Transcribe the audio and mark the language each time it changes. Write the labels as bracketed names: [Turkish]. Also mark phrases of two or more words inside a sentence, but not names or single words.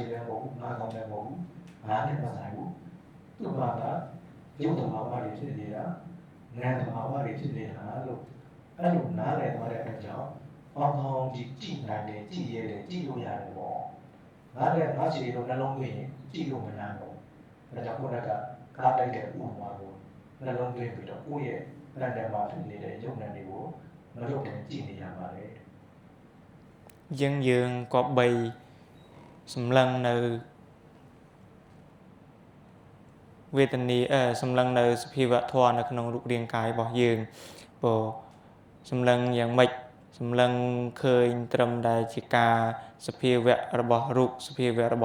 [Burmese] လည်းမဟုတ်ဘူးငါခေါင်းလည်းမဟုတ်ဘူးငါနဲ့မဆိုင်ဘူးသူ့ဘာသာရုပ်သဘာဝတွေဖြစ်နေတာနာမ်သဘာဝတွေဖြစ်နေတာလို့အဲ့လိုနားလည်သွားတဲ့အတွက်ကြောင့်အောင်ကြည့်နိုင်တယ်ကြည့်ရတယ်ကြည့်လို့ရတယ်ပေါ့ငါလည်းငါခြေလို့နှလုံးသွင်းရင်ကြည့်လို့မရတော့ဒါကြောင့်ကိုယ်ကကားတိုက်တဲ့ဥပမာကိုနှလုံးသွင်းပြီးတော့ကိုယ့်ရဲ့လမ်းထဲမှာဖြစ်နေတဲ့ရုပ်နာမ်တွေကိုမလွတ်တင်ကြည့်နေရပါတယ် [Khmer] យើងក៏បីសម្លឹងនៅវេទនាសម្លឹងនៅសភាវៈធម៌នៅក្នុងរូបរាងកាយរបស់យើងព្រោះសម្លឹងយ៉ាងម៉េចសម្លឹងឃើញត្រឹមតែជាការសភាវៈរបស់រូបសភាវៈរបស់